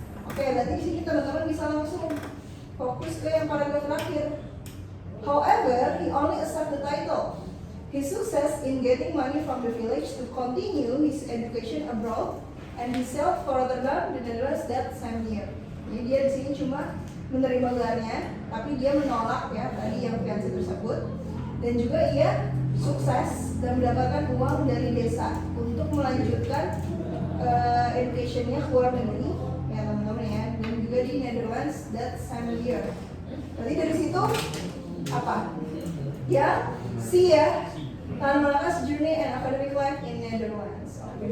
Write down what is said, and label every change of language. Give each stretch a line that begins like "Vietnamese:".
Indonesian: Oke, berarti di sini teman-teman bisa langsung fokus ke yang paragraf terakhir.
English: However, he only accept the title. His success in getting money from the village to continue his education abroad, and he sailed for Rotterdam, the Netherlands that same year.
Indonesian: Jadi dia di sini cuma menerima gelarnya, tapi dia menolak ya tadi yang fiancé tersebut, dan juga ia sukses dan mendapatkan uang dari desa untuk melanjutkan educationnya ke luar negeri ya teman-teman ya, dan juga di Netherlands
English: that same year.
Indonesian: Berarti dari situ apa? Ya, C ya.
English: Tan Malaka's journey and academic life in Netherlands.